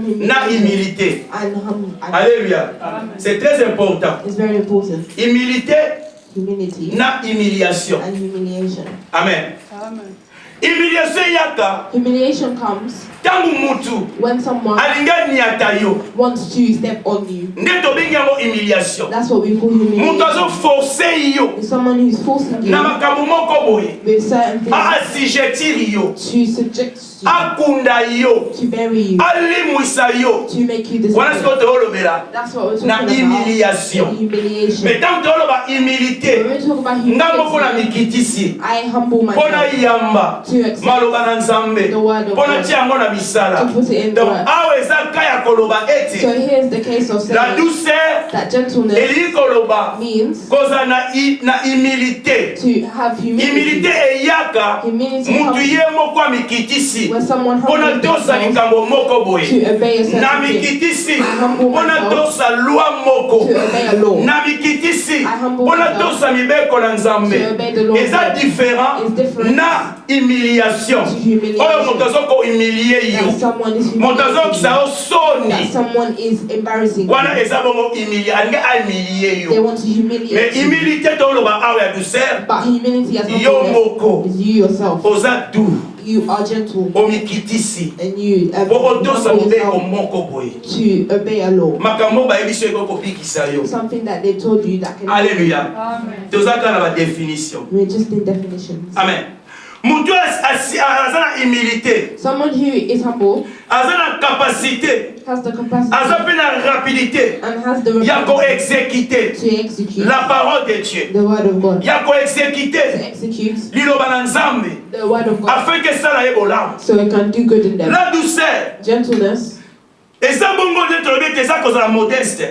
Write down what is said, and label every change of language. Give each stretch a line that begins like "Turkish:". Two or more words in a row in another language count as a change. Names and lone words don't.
Lingala: na
English: humility
French: humilité.
English: and humble.
French: Alléluia. C'est très important.
English: It's very important.
French: Humilité
English: Humility
Lingala: na humiliation.
English: and humiliation.
Lingala: Amen.
English: Amen.
Lingala: Humiliation yaka
English: Humiliation comes
Lingala: tangu mutu
English: when someone
Lingala: alinga niata yo.
English: wants to step on you.
Lingala: Nde tobengi yango humiliation.
English: That's what we call
Lingala: Mutu
English: humiliation.
Lingala: azo forcer yo
English: It's someone who's forcing you
Lingala: na makambo moko boye.
English: with certain things
Lingala: Assujettir yo.
English: to subject you,
Lingala: Akunda yo.
English: to bury you,
Lingala: Alimwisa yo.
English: to make you
Lingala: Wana
English: disappointed.
Lingala: siko toolobela.
English: That's what we're
Lingala: Na
English: talking about.
French: humiliation.
English: Humiliation.
French: Mais tant
Lingala: toloba humilité.
English: When we talk about
Lingala: Nga moko na
English: humility,
Lingala: mikitisi.
English: I humble
Lingala: Pona
English: myself
Lingala: yamba.
English: to accept
Lingala: Maloba na nzambe.
English: the word of
Lingala: Pona
English: God,
Lingala: tia yango na misala.
English: to put it in
French: Donc
English: work.
Lingala: awa eza kaya koloba
English: So
Lingala: ete.
English: here's the case of
French: La
English: saying
French: douceur
English: that gentleness
Lingala: eli koloba.
English: means
Lingala: Koza na humilité.
English: to have humility.
Lingala: Humilité eyaka.
English: Humility
Lingala: Mutu
English: comes
Lingala: ye moko mikitisi.
English: when someone
Lingala: Pona
English: humbles
Lingala: tosa
English: themselves
Lingala: likambo moko boye.
English: to obey a
Lingala: Na
English: certain thing,
Lingala: mikitisi.
English: I humble
Lingala: Pona
English: myself
Lingala: tosa lwa moko.
English: to obey a law.
Lingala: Na mikitisi.
English: I humble
Lingala: Pona
English: myself
Lingala: tosa mibeko na
English: to
Lingala: nzambe.
English: obey the law of
Lingala: Eza
English: God.
French: différent
English: It's different
Lingala: na humiliation.
English: to humiliation.
Lingala: Oyo moto azo humilie
English: That
Lingala: yo.
English: someone is
Lingala: Moto azo
English: humiliating
Lingala: kisa
English: you.
Lingala: yo soni.
English: That someone is embarrassing
Lingala: Wana
English: you.
Lingala: eza bongo humilie. Alinga humilie
English: They
Lingala: yo.
English: want to
French: Mais
English: humiliate you.
Lingala: humilité toloba awa ya douceur.
English: But humility as
Lingala: Yo moko.
English: is you yourself.
Lingala: Oza doux.
English: You are gentle
Lingala: Omikitisi.
English: and you
Lingala: Poko tosa
English: humble
Lingala: mibeko
English: yourself
Lingala: moko boye.
English: to obey a law.
Lingala: Makambo bayebi so eko kopikisa yo.
English: Something that they told you that can.
Lingala: Alléluia.
English: Amen.
Lingala: Tozaka na ba définition.
English: We're just in definitions.
Lingala: Amen. Mutu aza na humilité.
English: Someone who is humble
Lingala: Aza na capacité.
English: has the capacity
Lingala: Aza pe na rapidité.
English: and has the
Lingala: Ya ko
English: rapidity
French: exécuter
English: to execute
French: la parole de Dieu.
English: the word of God.
Lingala: Ya ko
English: To
French: exécuter
English: execute
Lingala: liloba na Nzambe
English: the word of God
French: afin que ça
Lingala: ye bolamu.
English: so it can do good in them.
French: La douceur.
English: Gentleness,
Lingala: Eza bongo de tolobi te eza kozala modeste.